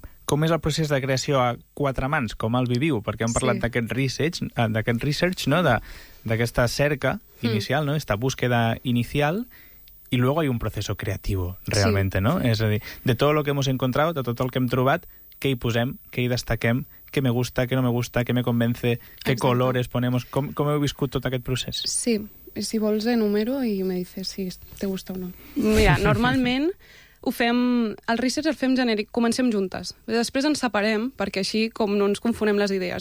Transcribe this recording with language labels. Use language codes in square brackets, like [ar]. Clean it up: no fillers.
[ca] Com és el procés de creació a quatre mans? Com el viviu? Perquè hem parlat d'aquest research, no? D'aquesta cerca inicial, no? [es] Esta búsqueda inicial. I luego hay un proceso creativo, realmente, sí. No? Sí. [ca] És a dir, de tot el que [es] hemos encontrado, [ca] de tot el que hem trobat, què hi posem, què hi destaquem, què [es] me gusta, [ca] què [es] no me gusta, [ca] què [es] me convence, [ca] què [es] colores ponemos... [ca] Com heu viscut tot aquest procés? Sí. Si vols, enumero i [es] me dices si te gusta o no. [ca] Mira, normalment... Ho fem, el research el fem genèric, comencem juntes. Després ens separem, perquè així com no ens confonem les idees.